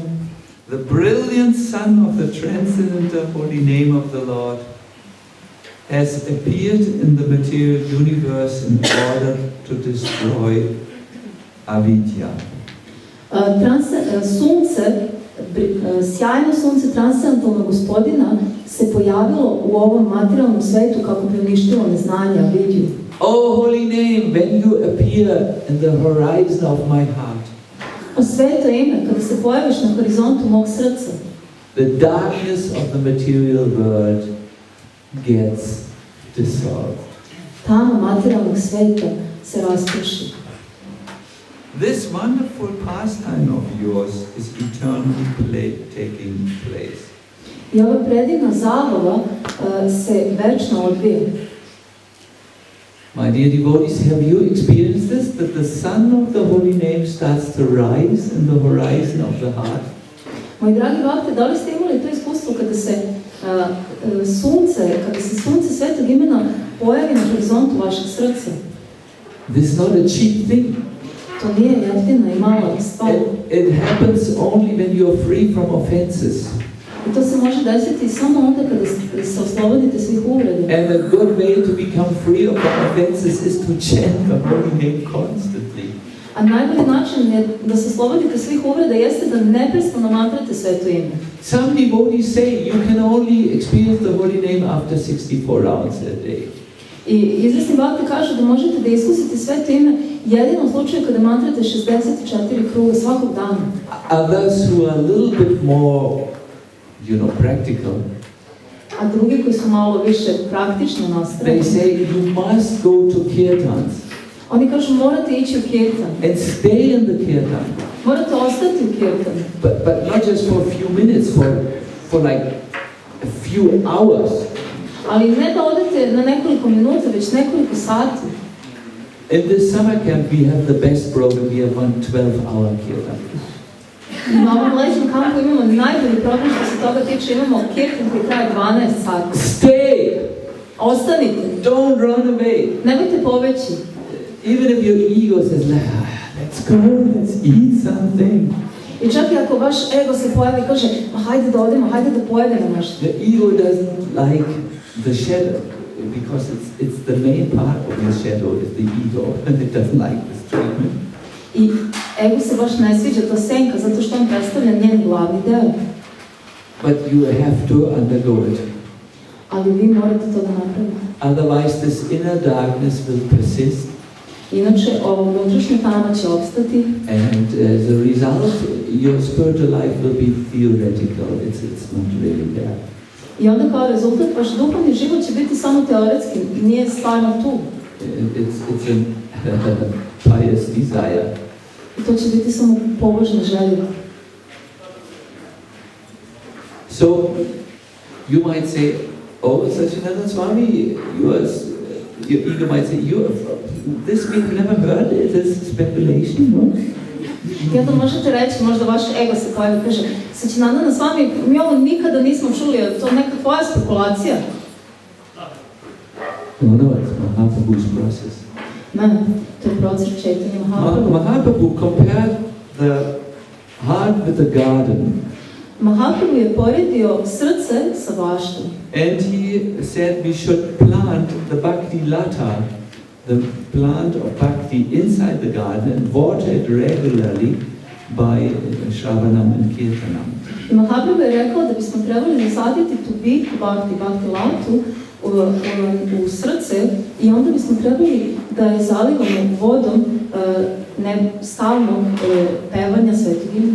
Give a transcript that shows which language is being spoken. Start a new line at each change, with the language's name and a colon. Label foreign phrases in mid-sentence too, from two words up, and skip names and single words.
English: The brilliant sun of the transcendent holy name of the Lord has appeared in the material universe in order to destroy avidya.
Serbian: Sjajno sunce transcendentalnog gospodina se pojavilo u ovom materijalnom svetu kako bi uništilo neznanje, avidiju.
English: Oh holy name, when you appear in the horizon of my heart,
Serbian: O sveto ime, kada se pojaviš na horizontu mog srca,
English: the darkness of the material world gets dissolved.
Serbian: tamo materijalnog sveta se rasprši.
English: This wonderful pastime of yours is eternally taking place.
Serbian: I ova predivna zabava se večno odvija.
English: My dear devotees, have you experienced this? That the sun of the holy name starts to rise in the horizon of the heart?
Serbian: Moji dragi bakte, da li ste imali to iskustvo kada se sunce svetog imena pojavi na horizontu vašeg srca?
English: This is not a cheap thing.
Serbian: To nije jeftina i mala stvar.
English: It happens only when you are free from offenses.
Serbian: I to se može desiti samo onda kada se oslobodite svih uvreda.
English: And a good way to become free of offenses is to chant the holy name constantly.
Serbian: A najbolji način je da se oslobodite svih uvreda jeste da neprestano mantrate sveto ime.
English: Some devotees say you can only experience the holy name after 64 rounds a day.
Serbian: I izvesni bakte kažu da možete da iskusite sveto ime jedino u slučaju kada mantrate 64 kruga svakog dana.
English: Others who are a little bit more, practical,
Serbian: A drugi koji su malo više praktično nastrojeni,
English: they say you must go to kirtans
Serbian: oni kažu morate ići u kirtan,
English: and stay in the kirtan,
Serbian: morate ostati u kirtanu.
English: but not just for a few minutes, for like a few hours.
Serbian: Ali ne da odete na nekoliko minuta, već nekoliko sati.
English: In this summer camp we have the best program. We have one 12-hour kirtan.
Serbian: Na ovom letnjem kampu imamo najbolji program što se toga tiče, imamo kirtan koji traje 12 sati.
English: Stay!
Serbian: Ostanite,
English: Don't run away.
Serbian: nemojte pobeći.
English: Even if your ego says, let's go, let's eat something.
Serbian: I čak i ako vaš ego se pojavi i kaže, ma hajde da odemo, hajde da pojedemo nešto.
English: The ego doesn't like the shadow because it's the main part of your shadow is the ego and it doesn't like this treatment.
Serbian: I ego se baš ne sviđa ta senka zato što on predstavlja njen glavni deo.
English: But you have to undergo it.
Serbian: Ali vi morate to da napravite.
English: Otherwise this inner darkness will persist.
Serbian: Inače, ovo unutrašnja tama će opstati.
English: And as a result, your spiritual life will be theoretical. It's not really there.
Serbian: I onda kao rezultat, vaš duhovni život će biti samo teoretski, nije stvarno tu.
English: It's a pious desire.
Serbian: I to će biti samo pobožna želja.
English: So, you might say, oh, Sacinandana Swami, your ego might say, this we've never heard it, this speculation, no?
Serbian: I onda možete reći, možda vaš ego se pojavi, kaže, Sacinandana Swami, mi ovo nikada nismo čuli, je to neka tvoja spekulacija?
English: No, it's Mahaprabhu's process.
Serbian: Ne, to je proces Chaitanya Mahaprabhu.
English: Mahaprabhu compared the heart with the garden.
Serbian: Mahaprabhu je poredio srce sa baštom.
English: And he said we should plant the
Sanskrit: bhakti lata,
English: the plant of bhakti inside the garden and water it regularly by Shravanam and Kirtanam.
Serbian: I Mahaprabhu je rekao da bismo trebali zasaditi tu bitu
Sanskrit: bhakti latu
Serbian: u srce i onda bismo trebali da je zalivamo vodom stalnog pevanja svetog imena.